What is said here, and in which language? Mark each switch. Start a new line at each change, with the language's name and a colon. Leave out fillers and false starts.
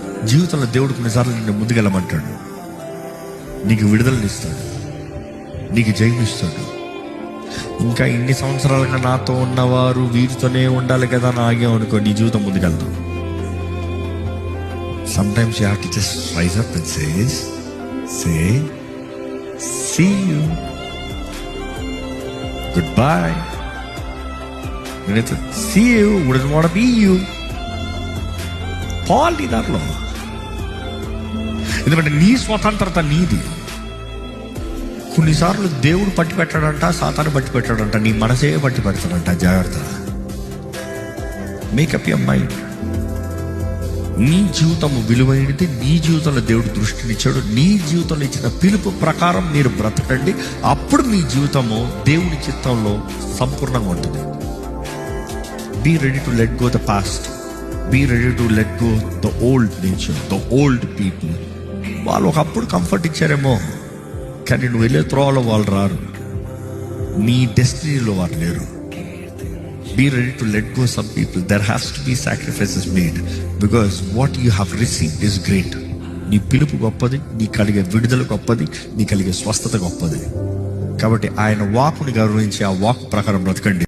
Telugu: జీవితంలో దేవుడు కొన్నిసార్లు నిన్ను ముందుకెళ్ళమంటాడు, నీకు విడుదలనిస్తాడు, నీకు జయమిస్తాడు. ఇంకా ఇన్ని సంవత్సరాలుగా నాతో ఉన్నవారు వీరితోనే ఉండాలి కదా అని ఆగాం అనుకో, నీ జీవితం ముందుకెళ్తాం.
English: Sometimes you have to just rise up and say see you, goodbye. See you wouldn't want to be you.
Telugu: Paul నీ దాంట్లో, ఎందుకంటే నీ స్వతంత్రత నీది. కొన్నిసార్లు దేవుడు పట్టి పెట్టాడంట, సాతాను పట్టి పెట్టాడంట, నీ మనసే పట్టి పెడతాడంట. జాగ్రత్త,
English: Make up your mind.
Telugu: నీ జీవితం విలువైనది, నీ జీవితంలో దేవుడు దృష్టినిచ్చాడు. నీ జీవితంలో ఇచ్చిన పిలుపు ప్రకారం మీరు బ్రతకండి. అప్పుడు మీ జీవితము దేవుడి చిత్తంలో సంపూర్ణంగా ఉంటుంది.
English: Be ready to let go the past. Be ready to let go the old nature, the old people.
Telugu: వాళ్ళు ఒకప్పుడు కంఫర్ట్ ఇచ్చారేమో, కానీ నువ్వు వెళ్ళే త్రోవలో వాళ్ళు రారు, నీ డెస్టినీలో వారు లేరు.
English: Be ready to let go some people. There has to be sacrifices made because what you have received is great.
Telugu: నీ పిలుపు గొప్పది, నీ కలిగే విడుదల గొప్పది, నీ కలిగే స్వస్థత గొప్పది. కాబట్టి ఆయన వాక్కుని గౌరవించి ఆ వాక్ ప్రకారం బ్రతకండి.